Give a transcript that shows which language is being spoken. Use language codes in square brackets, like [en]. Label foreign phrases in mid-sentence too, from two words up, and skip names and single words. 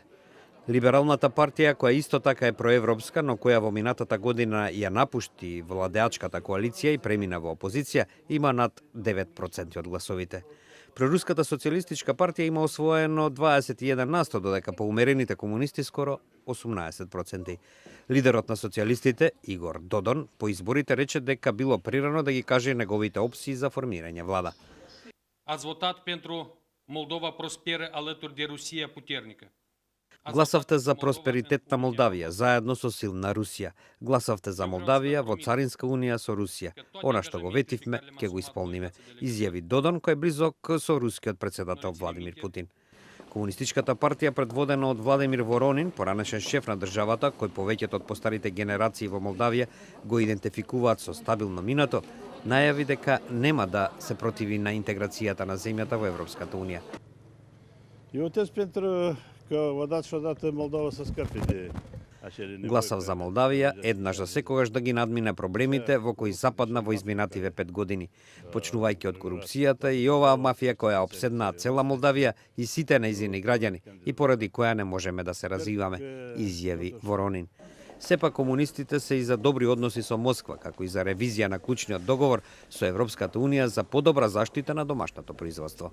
[mk] Либералната партија, која исто така е проевропска, но која во минатата година ја напушти владеачката коалиција и премина во опозиција, има над 9% од гласовите. Проруската социјалистичка партија има освоено 21%, додека поумерените комунисти скоро 18%. Лидерот на социјалистите, Игор Додон, по изборите рече дека било прирано да ги каже неговите опции за формирање влада. [ro] Ați votat pentru Moldova prosperă alături de Rusia puternică. [mk] Гласавте за просперитет на Молдавија, заедно со силна Русија. Гласавте за Молдавија во царинска унија со Русија. Она што го ветивме, ќе го исполниме, изјави Додон, кој е близок со рускиот председател Владимир Путин. Комунистичката партија, предводена од Владимир Воронин, поранешен шеф на државата, кој повеќето од постарите генерации во Молдавија го идентификуваат со стабилно минато, најави дека нема да се противи на интеграцијата на земјата во Европската унија. [ro] Eu votez pentru că odată și odată Moldova să scape de acele nevoi. [mk] Гласав за Молдавија, еднаш за секогаш да ги надмине проблемите во кои западна во изминативе 5 години, почнувајќи од корупцијата и оваа мафија која обседнаа цела Молдавија и сите нејзини граѓани и поради која не можеме да се развиваме, изјави Воронин. Сепак комунистите се и за добри односи со Москва, како и за ревизија на клучниот договор со Европската унија за подобра заштита на домашното производство.